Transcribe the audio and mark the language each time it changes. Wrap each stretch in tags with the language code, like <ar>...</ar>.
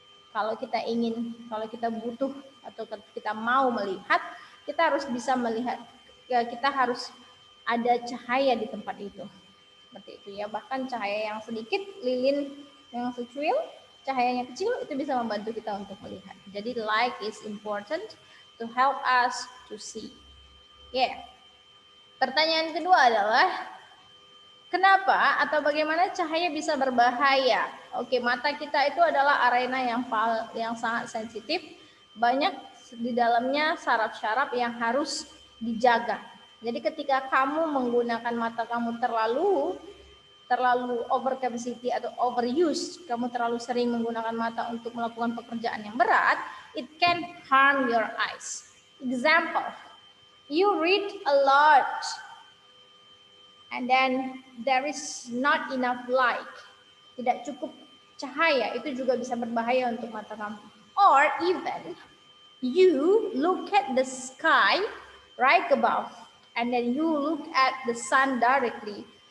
<id>Kalau kita butuh atau kita mau melihat, kita harus bisa melihat, kita harus ada cahaya di tempat itu. Seperti itu ya, bahkan cahaya yang sedikit, lilin yang secuil, cahayanya kecil itu bisa membantu kita untuk melihat.</id> <en>Jadi light is important to help us to see. Yeah.</en> <id>Pertanyaan kedua adalah kenapa atau bagaimana cahaya bisa berbahaya? Oke, mata kita itu adalah arena yang sangat sensitif. Banyak di dalamnya saraf-saraf yang harus dijaga. Jadi ketika kamu menggunakan mata kamu terlalu over capacity atau overuse, kamu terlalu sering menggunakan mata untuk melakukan pekerjaan yang berat,</id> <en>it can harm your eyes. Example, you read a lot and then there is not enough light.</en> <id>Tidak cukup cahaya, itu juga bisa berbahaya untuk mata kamu.</id> <en>Or even you look at the sky right above and then you look at the sun directly.</en>